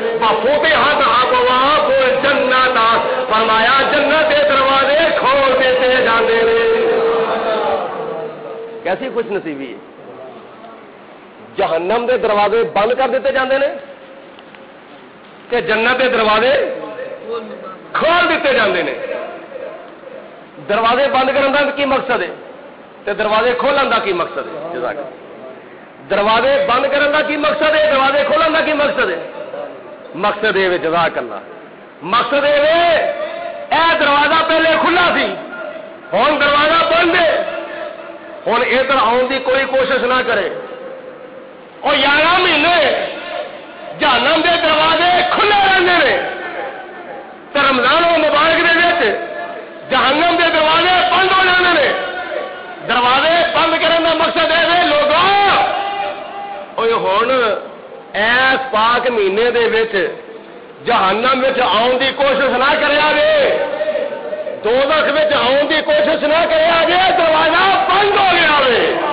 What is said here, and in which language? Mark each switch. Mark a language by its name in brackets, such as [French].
[Arabic] وفتحت ابواب الجنت، [Punjabi] فرمایا جنت دے دروازے کھول دیتے جاندے نے. کیسی خوش نصیبی ہے. جہنم دے دروازے بند کر دیتے جاندے نے کہ جنت دے دروازے کھول دیتے جاندے نے. دروازے بند کرنے کا کی مقصد ہے تے دروازے کھولن کا کی مقصد ہے؟ جزاک اللہ. دروازے بند کرنے کا کی مقصد ہے، دروازے کھولن کا کی مقصد ہے؟ مقصد یہ جزاک اللہ، مقصد یہ اے دروازہ پہلے کھلا سی، ہوں دروازہ بند ہے، ہوں ادھر آن کی کوئی کوشش نہ کرے. [Urdu] اور 11 مہینے جہنم دے دروازے کھلے رہتے ہیں، رمضان مبارک دے وچ جہنم دے دروازے بند ہو جاتے ہیں. [Punjabi] دروازے بند کرنے کا مقصد ہے لوگوں ہوں ایس پاک مہینے دے وچ جہنم وچ آن دی کوشش نہ کریا جے، دوزخ وچ آن دی کوشش نہ کریا جے، دروازہ بند ہو گیا وے.